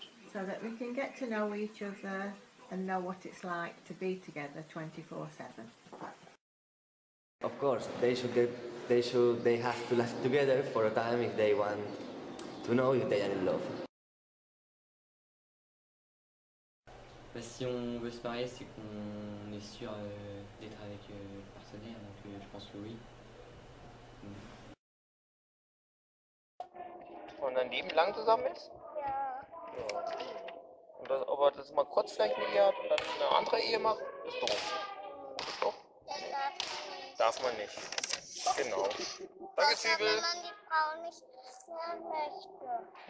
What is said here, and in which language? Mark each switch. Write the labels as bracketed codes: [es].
[en] So that we can get to know each other and know what it's like to be together 24/7. Of course, they have to live together for a time if they want to know if they are in love. [fr] Si on veut se marier, c'est qu'on est sûr d'être avec le partenaire, donc je pense que oui. [de] Und ein Leben lang zusammen ist? Ja. Und das, aber das mal kurz vielleicht eine Ehe hat und dann eine andere Ehe macht, ist doof. Ist doof? Darf man nicht. Genau. Danke, Zwiebel. Wenn man die Frau nicht mehr möchte.